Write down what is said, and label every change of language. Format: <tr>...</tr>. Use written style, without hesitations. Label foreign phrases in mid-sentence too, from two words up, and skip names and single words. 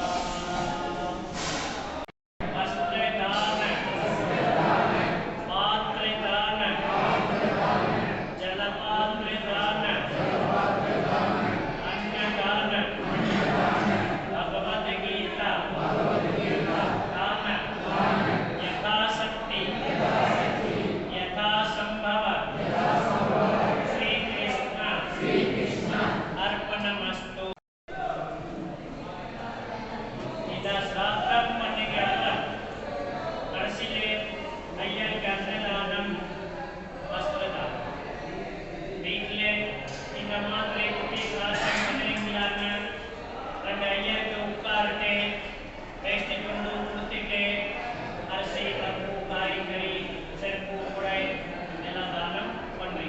<sa>वस्त्रदान पात्रदान जलपात्रदान अन्नदान भगवद्गीता दान यथाशक्ति यथासंभव श्री कृष्ण अर्पणमस्तु.</sa> <ta>இந்த சிராத்தம் பண்ணிக்காக கடைசியிலே ஐயருக்கு அன்னதானம் வஸ்திரதானம். வீட்டிலே இந்த மாதிரி குட்டி சிராத்தம் பண்ணுறீங்களான்னு ரெண்டு ஐயருக்கு உட்கார்ட்டு வேஷ்டி கொண்டு கொடுத்துட்டு அரிசி பருப்பு காய்கறி செருப்பு குடை எல்லாம் தானம் பண்ணுறீங்க.</ta>